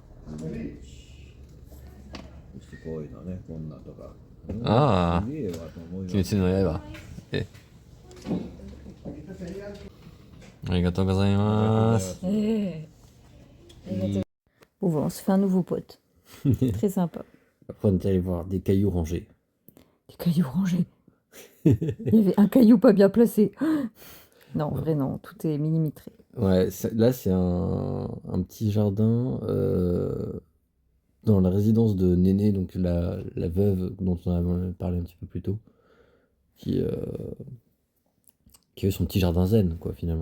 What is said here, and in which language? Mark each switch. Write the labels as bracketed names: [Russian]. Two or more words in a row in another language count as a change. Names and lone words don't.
[Japanese] こういうのね、こんなとか。ああすげえわと思鬼滅の刃。ありがとうございます。 [French] Bon, voilà, on se fait un nouveau pote. Très sympa. Après, on est allé voir des cailloux rangés. Des cailloux rangés. Il y avait un caillou pas bien placé. Non, en vrai, non, tout est millimétré. Ouais, là, c'est un petit jardin dans la résidence de Néné, donc la veuve dont on a parlé un petit peu plus tôt, qui avait son petit jardin zen, quoi, finalement.